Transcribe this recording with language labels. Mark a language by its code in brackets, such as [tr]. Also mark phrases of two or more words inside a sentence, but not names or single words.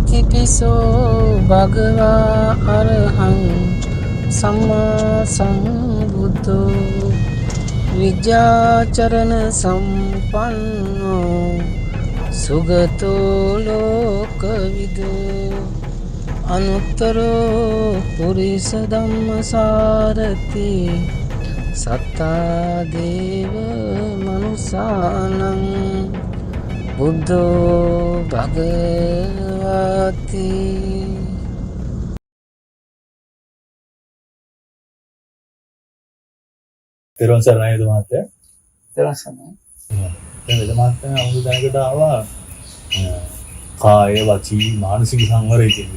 [pi] ඉතිපිසෝ භගවා අරහං සම්මා සම්බුද්ධෝ විජ්ජාචරණ සම්පන්නෝ සුගතෝ ලෝකවිදෝ අනුත්තරෝ පුරිස ධම්මසාරති සත්තා දේව මනුසානං බුද්ධෝ භගවති. [si] තෙරුවන් සරණයි වේද මහත්තයා. තෙරුවන් සරණයි. දැන් වේද මහත්තයා අමුතු දැනකට ආවා කාය වචී මානසික සංවරය කියන්නේ.